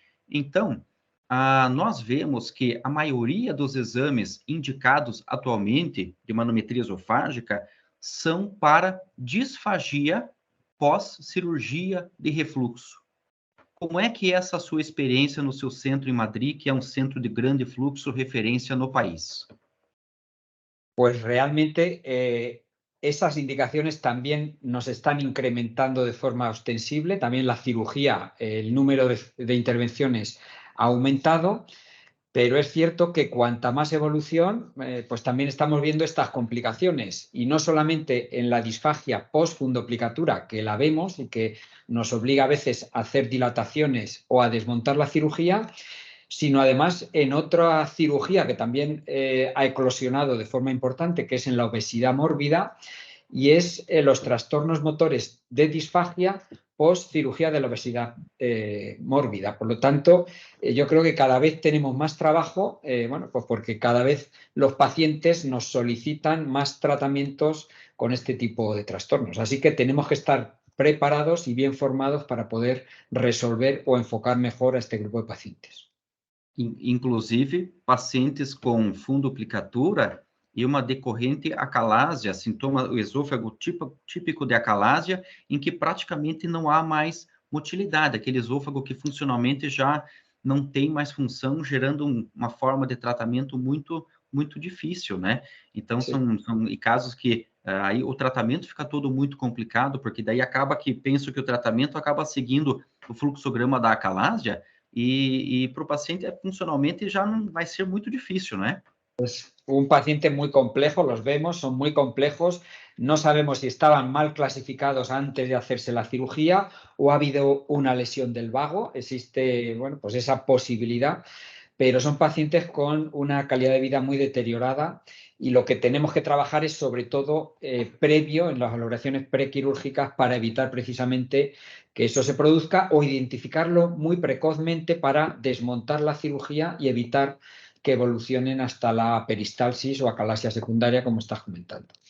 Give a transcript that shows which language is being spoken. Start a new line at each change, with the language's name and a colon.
Portuguese: Então, nós vemos que a maioria dos exames indicados atualmente de manometria esofágica são para disfagia pós-cirurgia de refluxo. Como é que é essa sua experiência no seu centro em Madrid, que é um centro de grande fluxo, referência no país?
Spanish: Pues realmente esas indicaciones también nos están incrementando de forma ostensible. También la cirugía, el número de intervenciones ha aumentado, pero es cierto que cuanta más evolución, pues también estamos viendo estas complicaciones. Y no solamente en la disfagia post-fundoplicatura, que la vemos y que nos obliga a veces a hacer dilataciones o a desmontar la cirugía, sino además en otra cirugía que también ha eclosionado de forma importante, que es en la obesidad mórbida, y es los trastornos motores de disfagia post cirugía de la obesidad mórbida. Por lo tanto, yo creo que cada vez tenemos más trabajo, bueno, pues porque cada vez los pacientes nos solicitan más tratamientos con este tipo de trastornos. Así que tenemos que estar preparados y bien formados para poder resolver o enfocar mejor a este grupo de pacientes.
Portuguese: Inclusive, pacientes com funduplicatura e uma decorrente acalásia, sintoma o esôfago típico de acalásia, em que praticamente não há mais motilidade, aquele esôfago que funcionalmente já não tem mais função, gerando uma forma de tratamento muito, muito difícil, né? Então, são casos que aí o tratamento fica todo muito complicado, porque daí acaba que penso que o tratamento acaba seguindo o fluxograma da acalásia, e para o paciente funcionalmente já não vai ser muito difícil, né?
Spanish: Pues un paciente muy complejo, los vemos, son muy complejos, no sabemos si estaban mal clasificados antes de hacerse la cirugía o ha habido una lesión del vago, existe, bueno, pues esa posibilidad, pero son pacientes con una calidad de vida muy deteriorada y lo que tenemos que trabajar es sobre todo previo en las valoraciones prequirúrgicas para evitar precisamente que eso se produzca o identificarlo muy precozmente para desmontar la cirugía y evitar que evolucionen hasta la peristalsis o acalasia secundaria, como estás comentando.